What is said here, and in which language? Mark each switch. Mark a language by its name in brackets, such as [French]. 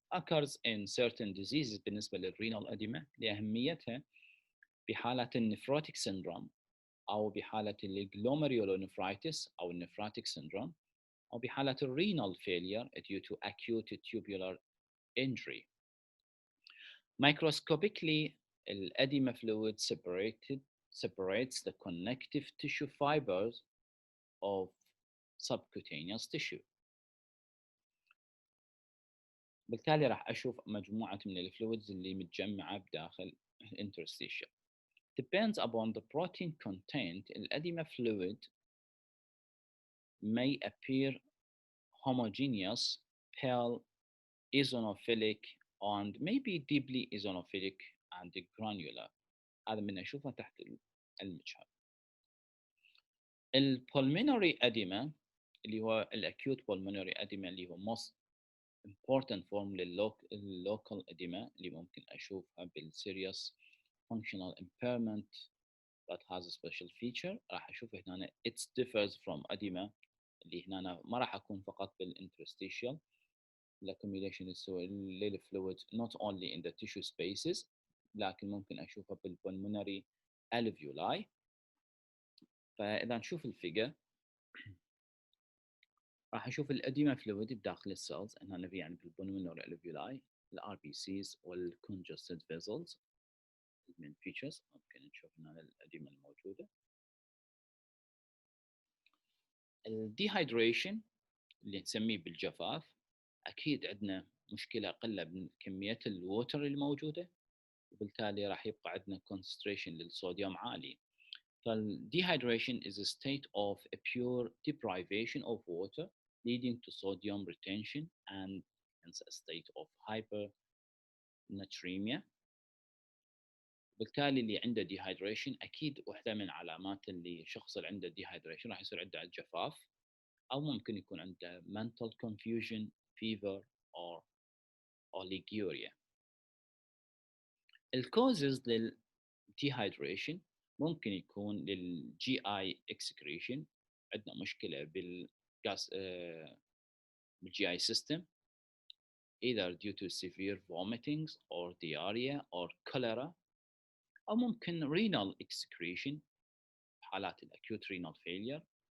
[English] occurs in certain diseases [Arabic] بالنسبة للرينال أديمة لأهميتها بحالة النفروتيك syndrome أو بحالة الجلوميرولونفرايتس أو النفراتيك syndrome أو بحالة الرينال failure [English] due to acute tubular injury. Microscopically, edema fluid separates the connective tissue fibers of subcutaneous tissue. [Arabic] بالتالي راح أشوف مجموعة من الفلويدز اللي متجمعة بداخل interstitial. [English] Depends upon the protein content, edema fluid may appear homogeneous, pale, eosinophilic, and may be deeply eosinophilic and granular. [Arabic] هذا من أشوفه تحت المجهر. [English] البولمونري edema اللي هو الأكيوت pulmonary edema اللي هو most important form للlocal edema [Arabic] اللي ممكن أشوفها [English] بالserious functional impairment that has a special feature. [Arabic] راح أشوف هنا [English] it differs from edema [Arabic] اللي هنا ما راح أكون فقط بالinterstitial accumulation للfluid [English] not only in the tissue spaces، [Arabic] لكن ممكن أشوفها بالpulmonary alveoli. فإذا نشوف الفيجر راح نشوف الأديمة فلويد بداخل السيلز هنا في يعني بالpulmonary alveoli الار بي سيز والcongested vessels من features ممكن نشوف هنا الأديمة الموجودة. موجودة. الديهايدريشن اللي نسميه بالجفاف، أكيد عندنا مشكلة قلة بكمية الووتر الموجودة، وبالتالي راح يبقى عندنا concentration للصوديوم عالي. [English] Dehydration is a state of a pure deprivation of water leading to sodium retention and hence a state of hypernatremia. [Arabic] بالتالي اللي عنده dehydration أكيد واحدة من علامات اللي شخص اللي عنده dehydration راح يصير عنده الجفاف، أو ممكن يكون عنده mental confusion, fever or oliguria. الكوزز للديهايدريشن ممكن يكون للجي اي اكسكريشن، عندنا مشكله بالجاس بالجي اي سيستم [English] either due to severe vomitings or diarrhea or cholera، [Arabic] او ممكن renal excretion حالات الاكيوت renal failure،